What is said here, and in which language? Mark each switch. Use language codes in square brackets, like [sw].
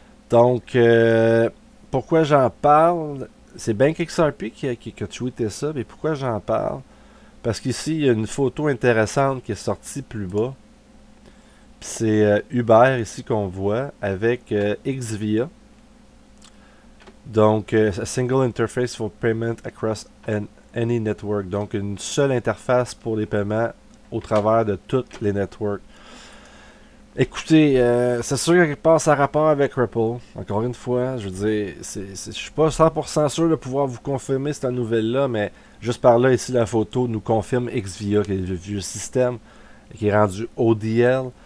[fr] Donc, pourquoi j'en parle? C'est BankXRP qui a tweeté ça, mais pourquoi j'en parle? Parce qu'ici, il y a une photo intéressante qui est sortie plus bas. C'est Uber ici qu'on voit avec Xvia. [en] Donc, a single interface for payment across any network. [fr] Donc, une seule interface pour les paiements au travers de toutes les networks. Écoutez, c'est sûr que quelque part ça a rapport avec Ripple. Encore une fois, je veux dire, je suis pas 100% sûr de pouvoir vous confirmer cette nouvelle-là, mais juste par là, ici, la photo nous confirme Xvia, qui est le vieux système, qui est rendu ODL.